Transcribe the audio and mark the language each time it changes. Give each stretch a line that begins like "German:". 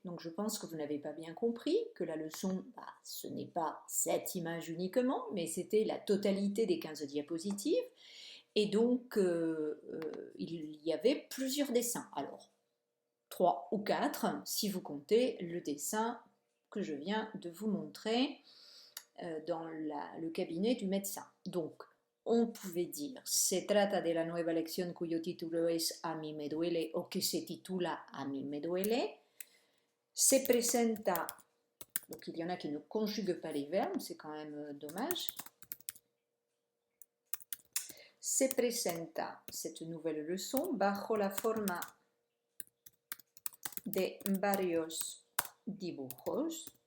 French: Donc je pense que vous n'avez pas bien compris que la leçon, ce n'est pas cette image uniquement, mais c'était la totalité des 15 diapositives. Et donc il y avait plusieurs dessins. Alors 3 ou 4 si vous comptez le dessin que je viens de vous montrer dans le cabinet du médecin. Donc on pouvait dire
Spanish: se trata de la nueva lección cuyo título es A mí me duele o que se titula A mí me duele. Se presenta,
French: donc il y en a qui ne conjuguent pas les verbes, c'est quand même dommage.
Spanish: Se presenta,
French: cette nouvelle leçon,
Spanish: bajo la forma de varios dibujos.